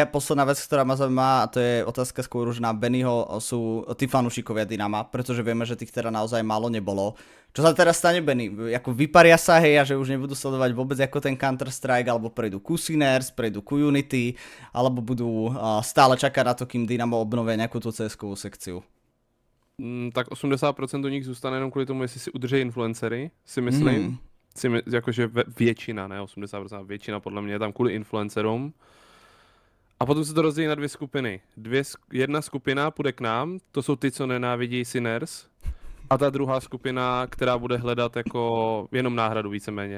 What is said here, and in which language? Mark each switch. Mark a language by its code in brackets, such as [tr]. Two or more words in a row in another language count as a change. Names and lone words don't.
[sk] Posledná vec, ktorá ma zaujíma, a to je otázka skôr už na Bennyho, sú tí fanúšikovia Dynama, pretože vieme, že tých teda naozaj málo nebolo. Čo sa teraz stane, Benny? Ako vyparia sa, hej, a že už nebudú sledovať vôbec ako ten Counter-Strike, alebo prejdú ku Sinners, prejdú ku Unity, alebo budú stále čakať na to, kým Dynamo obnovia nejakú tú CS-kovú sekciu? [cs] Tak 80% do nich zůstane jenom kvůli tomu, jestli si udrží influencery, si myslím. Jakože většina, ne 80%, většina podle mě je tam kvůli influencerům. A potom se to rozdělí na dvě skupiny. Jedna skupina půjde k nám, to jsou ty, co nenávidí Sinners. A ta druhá skupina, která bude hledat jako jenom náhradu víceméně.